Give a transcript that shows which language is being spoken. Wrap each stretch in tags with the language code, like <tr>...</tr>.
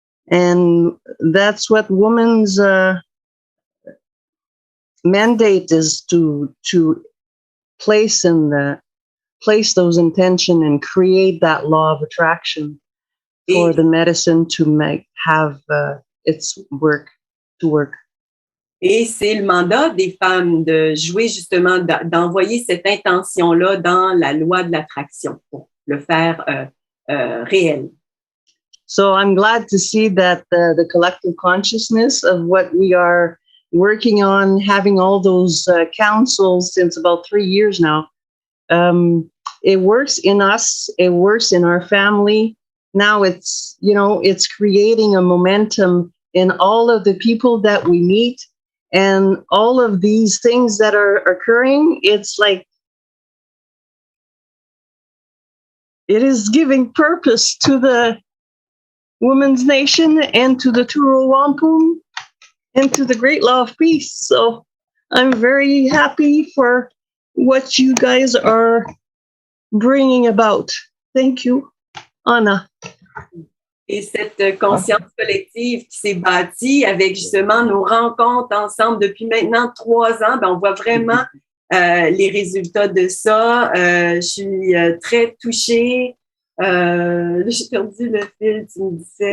<en>And that's what woman's mandate is, to place those intention and create that law of attraction for the medicine to have its work to work.</en> <fr>Et c'est le mandat des femmes de jouer justement, d'envoyer cette intention-là dans la loi de l'attraction pour le faire réel.</fr> <en>So I'm glad to see that the collective consciousness of what we are working on, having all those councils since about 3 years now, it works in us, it works in our family. Now it's creating a momentum in all of the people that we meet, and all of these things that are occurring. It's like it is giving purpose to the Women's Nation and to the Turo Wampum and to the great law of peace. So I'm very happy for what you guys are bringing about. Thank you, Anna.</en> <fr>Et cette conscience collective qui s'est bâtie avec justement nos rencontres ensemble depuis maintenant 3 ans, on voit vraiment les résultats de ça. Je suis très touchée. J'ai perdu le fil, tu me disais.</fr>